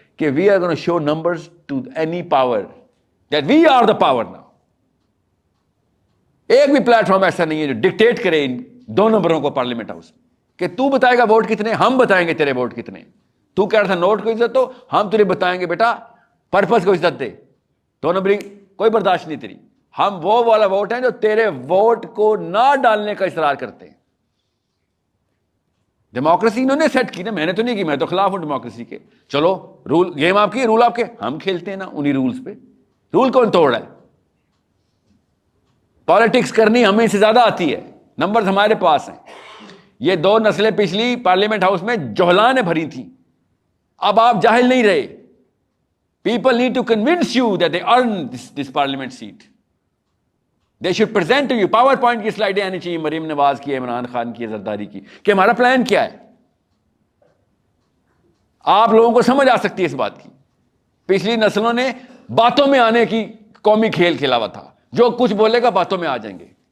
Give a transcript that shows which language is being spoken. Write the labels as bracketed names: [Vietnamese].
[English] کہ we are gonna show numbers to any power that we are the power now. [Urdu] ایک بھی plate form ایسا نہیں ہے جو ڈکٹیٹ کرے ان 2 نمبروں کو پارلیمنٹ ہاؤس میں کہ تو بتائے گا ووٹ کتنے, ہم بتائیں گے تیرے ووٹ کتنے. تو کہہ رہا تھا نوٹ کو عزت دو, ہم تجھے بتائیں گے بیٹا پرپز کو عزت دے. 2 نمبری کوئی برداشت نہیں تیری. ہم وہ والا ووٹ ہیں جو تیرے ووٹ کو نہ ڈالنے کا اصرار کرتے ہیں. ڈیموکریسی انہوں نے سیٹ کی نا, میں نے تو نہیں کی, میں تو خلاف ہوں ڈیموکریسی کے. چلو رول گیم آپ کی, رول آپ کے, ہم کھیلتے ہیں نا انہی رولز پہ. رول کون توڑ رہا ہے؟ پالیٹکس کرنی ہمیں سے زیادہ آتی ہے, نمبرز ہمارے پاس ہیں. یہ 2 نسلیں پچھلی پارلیمنٹ ہاؤس میں جوہلاں نے بھری تھیں. اب آپ جاہل نہیں رہے. [English] People need to convince you that they earn this parliament seat. They should present to you. [Urdu] Power point کی سلائڈیں آنی چاہیے, مریم نواز کی, عمران خان کی, زرداری کی, کہ ہمارا پلان کیا ہے. آپ لوگوں کو سمجھ آ سکتی ہے اس بات کی. پچھلی نسلوں نے باتوں میں آنے کی قومی کھیل کھیلا ہوا تھا, جو کچھ بولے گا باتوں میں آ جائیں گے.